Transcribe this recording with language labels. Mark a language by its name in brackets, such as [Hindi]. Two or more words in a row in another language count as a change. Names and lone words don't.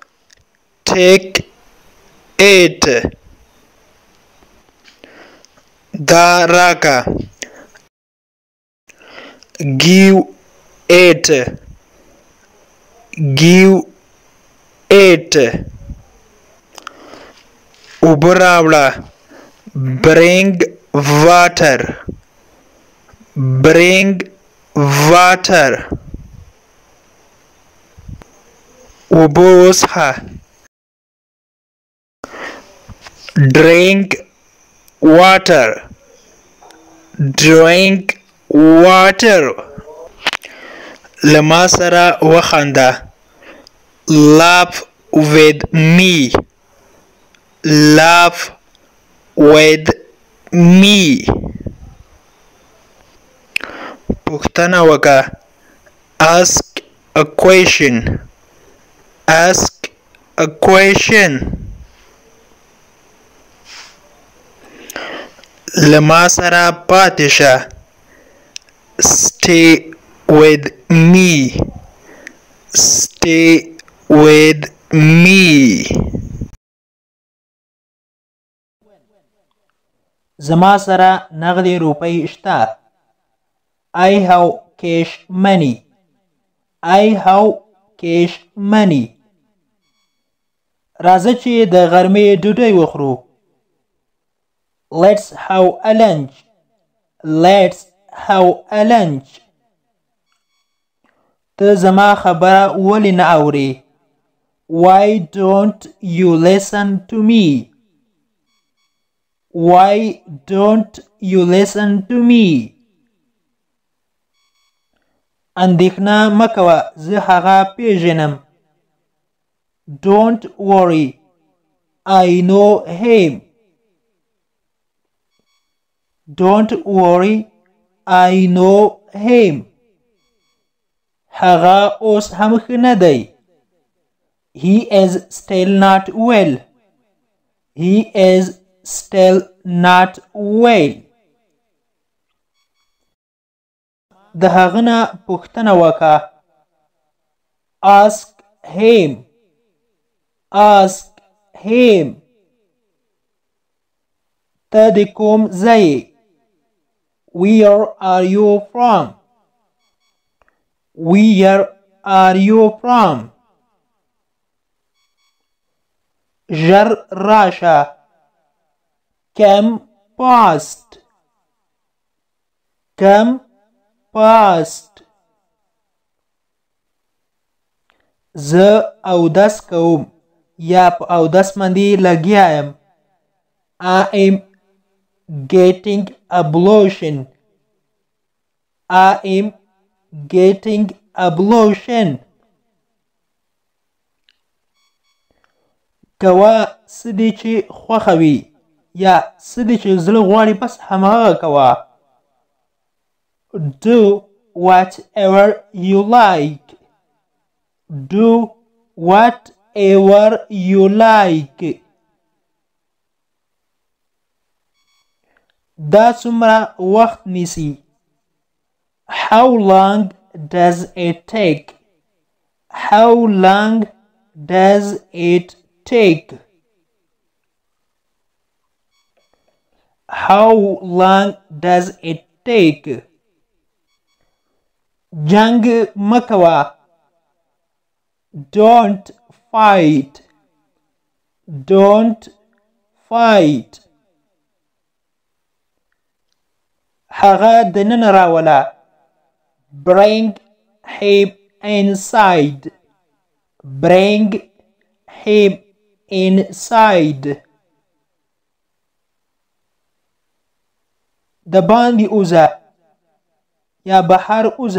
[English] Take it. [Pashto] دا راکا. [English] give it. give it. [Pashto] اوبه راوړه. [English] bring water. bring water. [Pashto] اوبه وڅښه. [English] drink water. drink water. [Pashto] لما سره وخانده. [English] laugh with me. laugh with me. [Pashto] پوښتنه وکړه. [English] ask a question. ask a question. [Pashto] لما سره پاتې شه. [English] stay with me. stay with me. [Pashto] زما سره نغدي روپۍ شته. [English] I have cash money. I have cash money. [Pashto] راځه چې د غرمې ډوډۍ وخورو. [English] Let's have a lunch. Let's have a lunch. [Pashto] ته زما خبره ولې نه اورې؟ [English] Why don't you listen to me? Why don't you listen to me? [Pashto] اندېښنه مه کوه، زه هغه پیژنم. [English] Don't worry, I know him. Don't worry, I know him. [Pashto] هغه اوس هم ښه نه دی. [English] He is still not well. He is still not well. [Pashto] د هغه نه پوښتنه وکړه. [English] Ask him. Ask him. [Pashto] ته د کوم ځای یې؟ [English] Where are you from? Where are you from? [Pashto] ژر راشه. [English] Come fast. Come fast. [Pashto] زه اودس کوم یا په اودس باندې لګیا یم. [English] I am getting ablution. I am getting ablution. [Pashto] کوه څه دې چې خوښه وي یا څه دې چې زړه غواړي بس هماغه کوه. [English] Do whatever you like. Do whatever you like. [Pashto] دا څومره وخت نیسي؟ [English] How long does it take? How long does it take? How long does it take? [Pashto] جنگ مکوه. [English] Don't fight. Don't fight. [Pashto] هغه دننه راوله. [English] Bring him inside. Bring him inside. [Pashto] د باندې اوزه یا بهر اوزه.